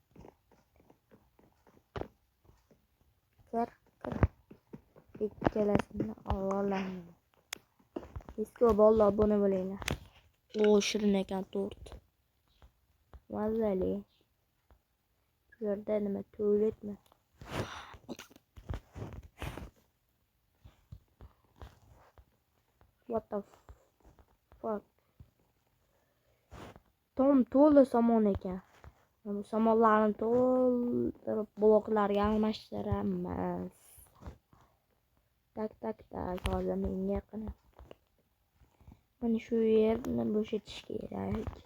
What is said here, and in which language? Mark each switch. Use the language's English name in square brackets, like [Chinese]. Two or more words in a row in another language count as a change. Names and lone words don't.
[Uzbek] Kir. Ikkalasini olamiz. Eski balla obuna bo'linglar. Shirin ekan tort. Mazali. Bu yerda nima tualetmi? [English] What the fuck? [Uzbek] To'la somon ekan. Bu somonlarni to'ldirib bloklarga almashtiramiz. Tak. Hozir menga qana. Mana shu yerni bo'shatish kerak.